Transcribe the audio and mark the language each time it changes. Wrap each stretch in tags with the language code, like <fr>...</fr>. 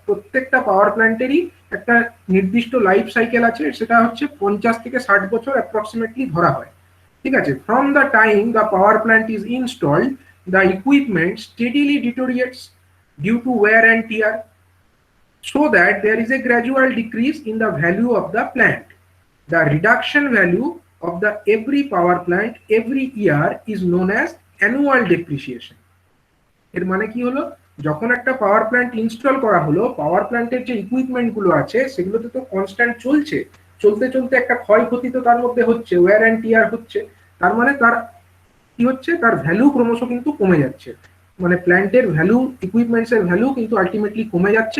<bn>প্রত্যেকটা পাওয়ার প্ল্যান্টেরই একটা নির্দিষ্ট লাইফ সাইকেল আছে, সেটা হচ্ছে 50 থেকে 60 বছর অ্যাপ্রক্সিমেটলি ধরা হয়। ঠিক আছে?</bn> <en>From the time the power plant is installed, the equipment steadily deteriorates due to wear and tear, so that there is a gradual decrease in the value of the plant. The reduction value of the every power plant every year is known as annual depreciation.</en> <bn>এর মানে কি হলো? যখন একটা power plant install করা হলো, পাওয়ার প্ল্যান্টের যে ইকুইপমেন্ট গুলো আছে সেগুলোতে তো কনস্ট্যান্ট চলছে, চলতে চলতে একটা ক্ষয়ক্ষতি তো তার মধ্যে হচ্ছে, ওয়্যার অ্যান্ড টিয়ার হচ্ছে। তার মানে তার কি হচ্ছে? তার ভ্যালু ক্রমশ কিন্তু কমে যাচ্ছে। মানে প্ল্যান্টের ভ্যালু, ইকুইপমেন্টস এর ভ্যালু কিন্তু আলটিমেটলি কমে যাচ্ছে।</bn>